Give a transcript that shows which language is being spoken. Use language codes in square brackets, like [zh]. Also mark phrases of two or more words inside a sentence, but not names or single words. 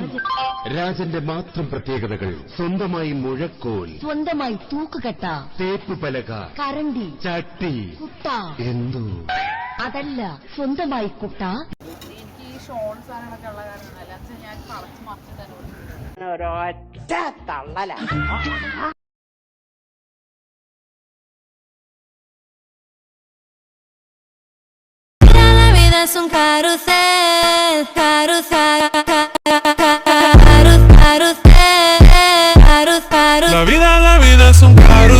[ml] രാജന്റെ മാത്രം പ്രത്യേകതകൾ: സ്വന്തമായി മുഴക്കോൽ, സ്വന്തമായി തൂക്കുകട്ട, തേപ്പ് പലക, കരണ്ടി, ചട്ടി, കുട്ട. എന്തോ അതല്ല, സ്വന്തമായി കുട്ട. ഒരൊറ്റ തള്ളല. [es] Es un carrusel, carrusel, La vida es un carrusel.